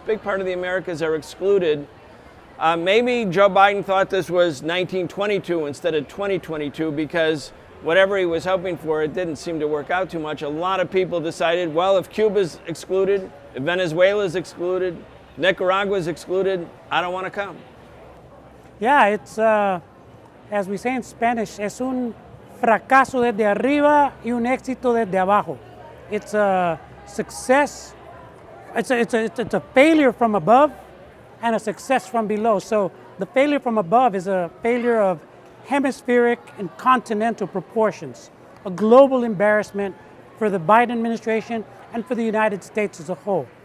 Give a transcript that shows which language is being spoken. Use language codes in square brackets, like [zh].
[en] Big part of the Americas are excluded. Maybe Joe Biden thought this was 1922 instead of 2022 because whatever he was hoping for, it didn't seem to work out too much. A lot of people decided, well, if Cuba's excluded, if Venezuela's excluded, Nicaragua's excluded, I don't want to come. Yeah, it's, as we say in Spanish, [es] es un fracaso desde arriba y un éxito desde abajo. [en] It's a success, it's a failure from above and a success from below. So the failure from above is a failure of hemispheric and continental proportions, a global embarrassment for the Biden administration and for the United States as a whole.